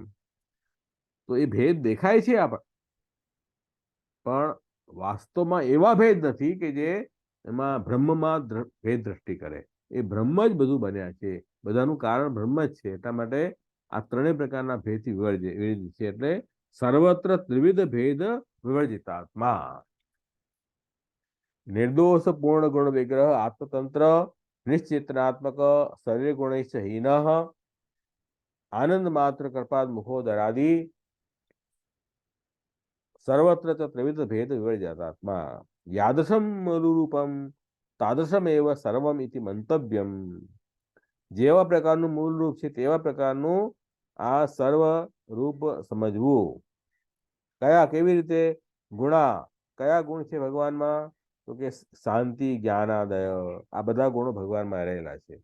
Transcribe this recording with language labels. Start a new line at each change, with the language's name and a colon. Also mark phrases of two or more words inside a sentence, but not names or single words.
Gujarati: તો એ ભેદ દેખાય છે પણ વાસ્તવમાં એવા ભેદ નથી કે જે એમાં બ્રહ્મમાં ભેદ દ્રષ્ટિ કરે. એ બ્રહ્મ જ બધું બન્યા છે, બધાનું કારણ બ્રહ્મ જ છે. એટલા માટે આ ત્રણેય પ્રકારના ભેદથી વિવર્જિત છે.
Sanskrit: એટલે સર્વત્ર ત્રિવિધ ભેદ વિવર્જિતાત્મા. निर्दोष पूर्ण गुण विग्रह आत्मतंत्र निश्चेतनात्मक शरीर गुण हीन आनंद मात्र कृपाद मुखोदरादि सर्वत्र त्रिविध भेद विवर्जितात्मा यादृशम मूलरूपम तादृशमेव सर्वम इति मंतव्यम.
Gujarati: જેવા પ્રકારનું મૂળ રૂપ છે તેવા પ્રકારનું આ સર્વ રૂપ સમજવું. કયા કેવી રીતે? ગુણા, કયા ગુણ છે ભગવાનમાં? તો કે શાંતિ, જ્ઞાનાદય, આ બધા ગુણો ભગવાનમાં રહેલા છે.